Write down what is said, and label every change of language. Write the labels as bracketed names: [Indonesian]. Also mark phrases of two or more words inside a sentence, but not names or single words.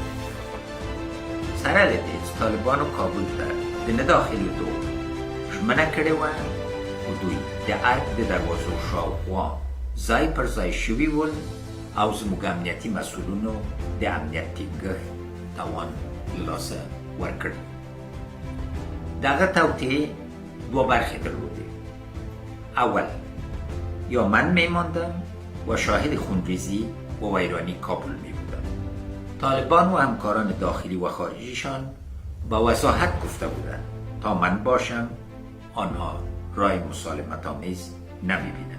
[Pashto] سره له دې چې طالبانو کابل ته د نه داخلېدو ژمنه کړې وه، خو دوی د ارګ د دروازو شاوخوا ځای پر ځای شوي ول او زموږ امنیتي مسؤلینو د امنیت ټینګښت توان له لاسه ورکړی. دغه توطیې دوه برخې درلودې. [Persian] اول، یا من میماندم و شاهد خونریزی و ویرانی کابل میبودم. طالبان و همکاران داخلی و خارجیشان با وضاحت گفته بودند تا من باشم آنها رای مسالمت آمیز نمیبینند.